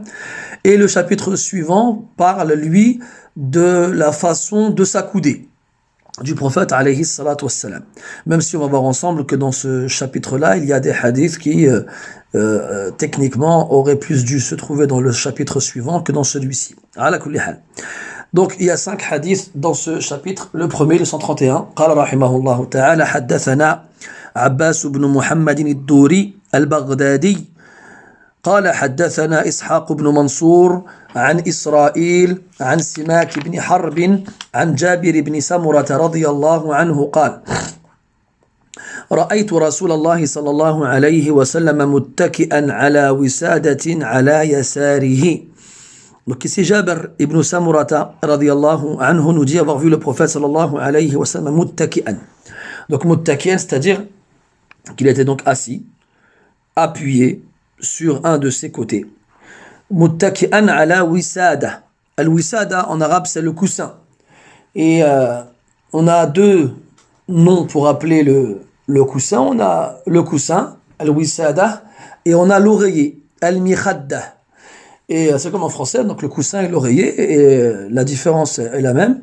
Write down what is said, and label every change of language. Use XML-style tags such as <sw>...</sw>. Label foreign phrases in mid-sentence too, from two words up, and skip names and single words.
<fr>Et le chapitre suivant parle, lui, de la façon de s'accouder du prophète,</fr> <ar>عليه الصلاة والسلام.</ar> <fr>Même si on va voir ensemble que dans ce chapitre-là, il y a des hadiths qui, techniquement, auraient plus dû se trouver dans le chapitre suivant que dans celui-ci.</fr> <ar>على كل حال.</ar> <fr>Donc, il y a 5 hadiths dans ce chapitre. Le premier, le 131.</fr> <ar>قال رحمه الله تعالى حدثنا عباس بن محمد الدوري البغدادي قال حدثنا إسحاق بن منصور عن إسرائيل عن سماك بن حرب عن جابر بن سمرة رضي الله عنه قال رأيت رسول الله صلى الله عليه وسلم متكئا على وسادة على يساره.</ar> <fr>Donc ici Jabir ibn Samurata</fr> <ar>رضي الله عنه</ar> <fr>nous dit avoir vu le prophète</fr> <ar>صلى الله عليه وسلم متكئا.</ar> <fr>Donc muttaki'an, c'est-à-dire qu'il était donc assis, appuyé sur un de ses côtés.</fr> <ar>متكئا على وسادة.</ar> <fr>Al-wisada en arabe c'est le coussin. Et on a deux noms pour appeler le coussin. On a le coussin, al-wisada, et on a l'oreiller, al-mikhadda. Et c'est comme en français, donc le coussin et l'oreiller, et la différence est la même.</fr>